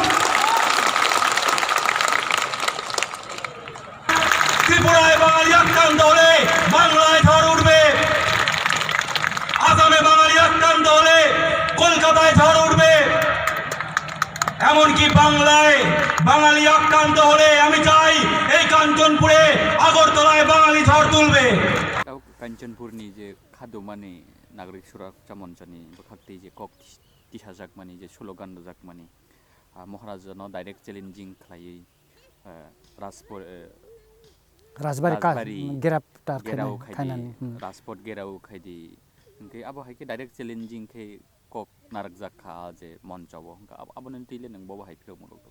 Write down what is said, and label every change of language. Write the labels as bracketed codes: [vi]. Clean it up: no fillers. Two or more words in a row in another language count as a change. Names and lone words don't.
[bn] ত্রিপুরায় বাঙালি আক্রান্ত হলে বাংলায় ঝড় উঠবে। আসামে বাঙালি আক্রান্ত হলে কলকাতায় ঝড় উঠবে। এমনকি বাংলায় বাঙালি আক্রান্ত হলে আমি চাই এই কাঞ্চনপুরে আগরতলায় বাঙালি ঝড় তুলবে। [trp] काञ्चनपुरनि जे खादौमानि नागरिक सुरक्षा मञ्चनि बखाक्ति जे कक तिसाजाकमानि जे स्लोगान रोजाकमानि महाराजानो [en] direct challenging [trp] खालायै राजबारी गिरफ्तार गेराव खायदि राजपथ गेराव खायदि ओंखे आबो हायके [en] direct challenging [trp] खे कक नारक जाखा जे मञ्चव आबोनो तिले नों बो हायफिरो मुलुग